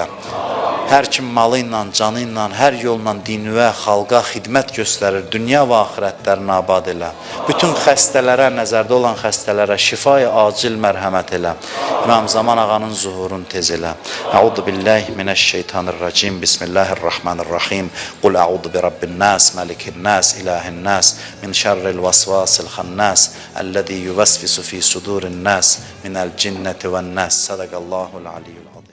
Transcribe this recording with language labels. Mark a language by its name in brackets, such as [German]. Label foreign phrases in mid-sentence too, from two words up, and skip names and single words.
[Azerbaijani] Hər kim malı ilə, canı ilə, hər yolla dinivə, xalqa xidmət göstərir, dünya və axirətlərini abad elə. Bütün xəstələrə, nəzərdə olan xəstələrə şifayı acil mərhəmət elə. İmam Zaman ağanın zuhurunu tez elə. [Arabic] أعوذ بالله من الشيطان الرجيم، بسم الله الرحمن الرحيم. قل أعوذ برب الناس، ملك الناس، إله الناس، من شر الوسواس الخناس، الذي يوسوس في صدور الناس، من الجنة والناس. صدق الله العلي.